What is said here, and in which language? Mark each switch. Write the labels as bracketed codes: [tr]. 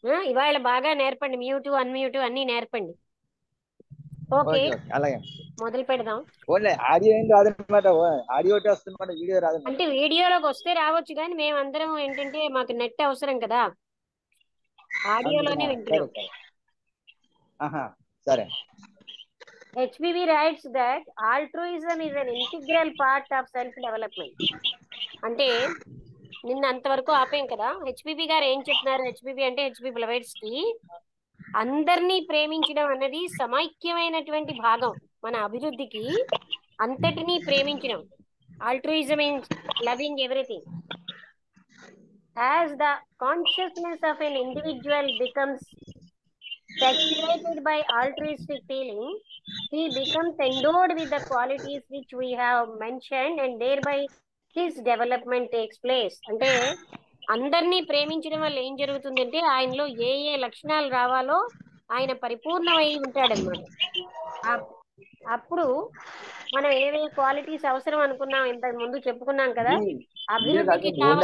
[te] ఇవాళ బాగా నేర్పండి. Mute unmute అన్ని నేర్పండి. ఓకే, అలాగే మొదలు పెడదాం. ఆడియో ఏం రాదన్నమాట, ఆడియో వస్తుందన్నమాట, వీడియో రాదు. అంటే వీడియోలోకి వస్తే రావచ్చు, కానీ మేమందరం ఏంటంటే మాకు నెట్ అవసరం కదా, ఆడియోలోనే వింటున్నాం. సరే. [en] HPV writes that altruism is an integral part of self-development. [te] అంటే నిన్న అంతవరకు ఆపేం కదా. హెచ్పిబి గారు ఏం చెప్తున్నారు? హెచ్పిబి అంటే హెచ్పి బ్లవైట్స్ కి అందరినీ ప్రేమించడం అన్నది సమైక్యమైనటువంటి భాగం. మన అభివృద్ధికి అంతటినీ ప్రేమించడం. [en] Altruism means loving everything. As the consciousness of an individual becomes saturated by altruistic feeling, he becomes endowed with the qualities which we have mentioned, and thereby his development takes place. [te] అంటే అందరినీ ప్రేమించడం వల్ల ఏం జరుగుతుందంటే ఆయనలో ఏ ఏ లక్షణాలు రావాలో ఆయన పరిపూర్ణమై ఉంటాడనమాట. అప్పుడు మనం ఏమేమి క్వాలిటీస్ అవసరం అనుకున్నాం, ఇంతకు ముందు చెప్పుకున్నాం కదా, ఇది వీడియో అభివృద్ధికి కాదు, ఓన్లీ